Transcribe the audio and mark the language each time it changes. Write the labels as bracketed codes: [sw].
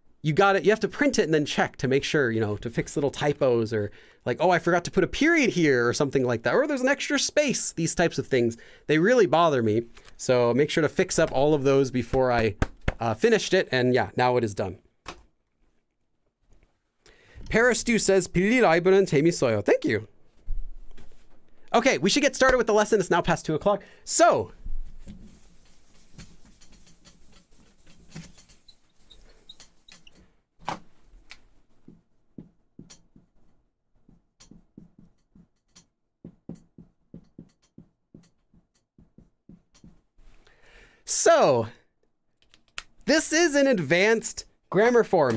[en] You have to print it and then check to make sure, you know, to fix little typos, or like, oh, I forgot to put a period here or something like that, or there's an extra space. These types of things, they really bother me. So make sure to fix up all of those before I finished it. And yeah, now it is done. Parastu says, [ko] 빌리 라이브는 재밌어요. [en] Thank you. Okay, we should get started with the lesson. It's now past 2 o'clock. So this is an advanced grammar form.